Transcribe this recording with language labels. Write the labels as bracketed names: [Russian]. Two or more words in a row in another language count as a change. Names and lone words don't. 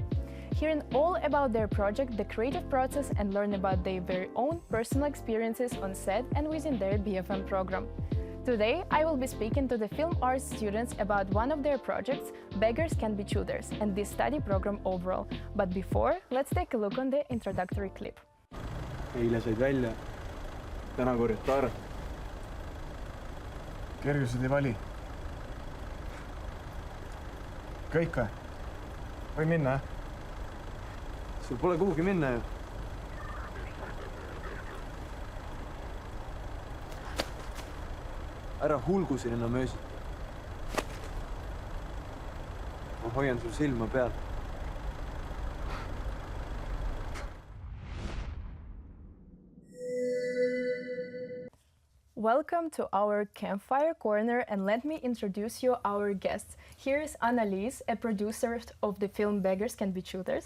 [English] Hearing all about their project, the creative process, and learn about their very own personal experiences on set and within their BFM program. Today, I will be speaking to the film arts students about one of their projects, Beggars Can Be Choosers, and this study program overall. But before, let's take a look on the introductory clip. [Estonian] Eile said välja, täna korjad taara. Kergused ei vali. Kõik või? Või minna? Sul pole kuhugi minna ju. Ära hulgu siin enam öösiti. Ma hoian sul silma peal. [English] Welcome to our campfire corner, and let me introduce you our guests. Here is Annalise, a producer of the film Beggars Can Be Choosers.